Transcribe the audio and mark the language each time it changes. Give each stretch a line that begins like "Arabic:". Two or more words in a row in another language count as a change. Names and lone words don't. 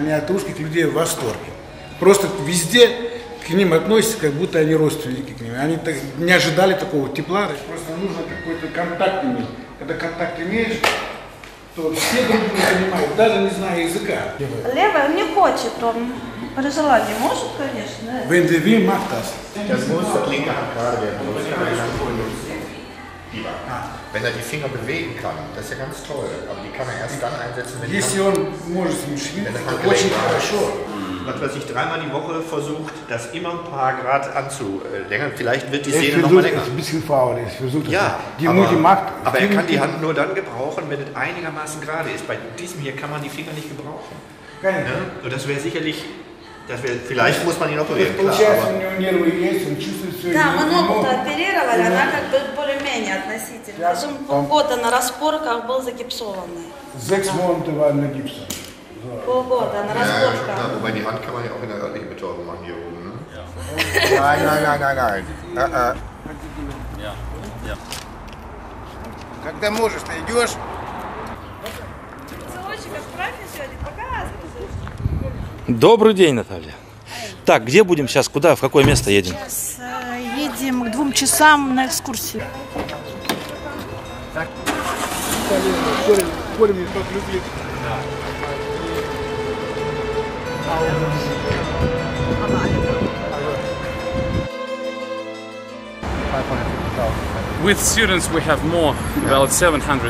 Russian: Они от русских людей в восторге. Просто везде к ним относятся, как будто они родственники к ним. Они не ожидали такого тепла. Просто нужно какой-то контакт иметь. Когда контакт имеешь, то все друг друга понимают, даже не зная языка. Левый не хочет, он при желании может, конечно. Вендеви Мактас.
German: Das muss das linke Hand gerade werden. Wenn er die Finger bewegen kann, das ist ja ganz toll. Aber die kann er erst dann einsetzen, wenn
Russian: Если он может смешить, очень хорошо.
German: Was weiß ich, 3-mal die Woche versucht, das immer ein paar Grad anzulängern. Vielleicht wird die Sehne noch mal länger. Ein bisschen faul, ich versuche ja, aber er kann die Hand nur dann gebrauchen, wenn es einigermaßen gerade ist. Bei diesem hier kann man die Finger nicht gebrauchen. Ja? Und das wäre sicherlich, vielleicht muss man ihn operieren. Klar,
Russian: да, мы ногу-то оперировали, она как бы более-менее относительно. Даже полгода на распорках был загипсованный.
German: 6 Monate waren
Russian: на гипсе. Полгода на распорках.
German: Ja, wobei die Hand kann man ja auch in der örtlichen Betäubung machen hier oben. Ne? Nein. Ja.
Russian: Когда можешь, ты идешь. Целочек отправь сегодня, показывай. Добрый день, Наталья. Так, где будем сейчас? Куда? В какое место едем? Сейчас едем к 2 часам на экскурсию.
English: With students, we have more, about 700,000.